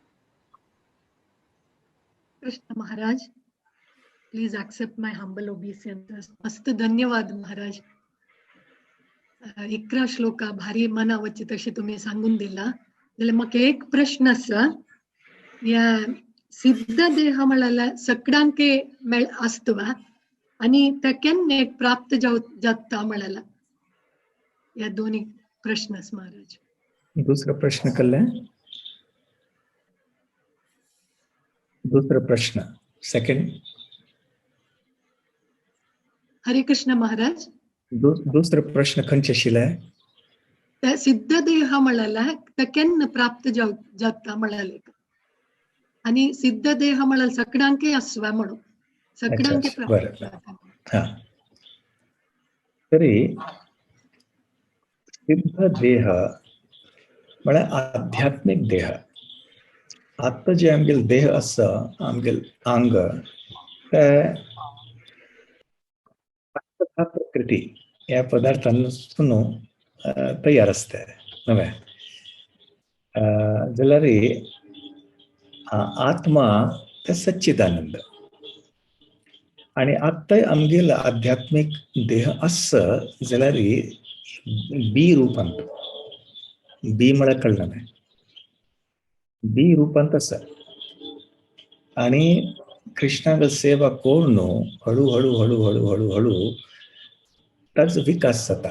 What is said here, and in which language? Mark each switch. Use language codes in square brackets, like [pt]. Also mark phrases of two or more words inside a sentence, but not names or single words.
[kok] कृष्ण महाराज, [en] please accept my humble obeisance. [kok] मस्त धन्यवाद महाराज. 11 श्लोका भारी मनावची तशी तुम्ही सांगून दिला. जाल्यार म्हाका एक प्रश्न आसा. या सिद्ध देह म्हळ्यार सगळ्यांक आसतवा आणि ते केन्ना प्राप्त जाता म्हळ्यार या दोन्ही प्रश्न महाराज. दुसरा प्रश्न कळ्ळें. दुसरा प्रश्न सेकंड. हरे कृष्ण महाराज. दुसरा प्रश्न खंयचे आशिल्ले? त्या सिद्ध देह म्हळ्यार ते केन्ना प्राप्त जाता म्हळ्यार आणि सिद्ध देह म्हळ्यार सगळ्यांक आसवा म्हणून सगळ्यांक प्राप्त जाता. हा. तरी सिद्ध देह म्हळ्यार आध्यात्मिक देह. आता जे आमगेल देह आसा आमगेल अंग ते प्रकृती या पदार्थांसून तयार असते नव्हे. जाल्यार आत्मा ते सच्चिदानंद आणि आता आमगेल आध्यात्मिक देह आसा जाल्यार बी रूपांत. बी म्हळ्यार कळना न्ही. बी रूपांत आसा आणि कृष्णाक सेवा करून हळू हळू हळू हळू हळू हळू ताचो विकास जाता.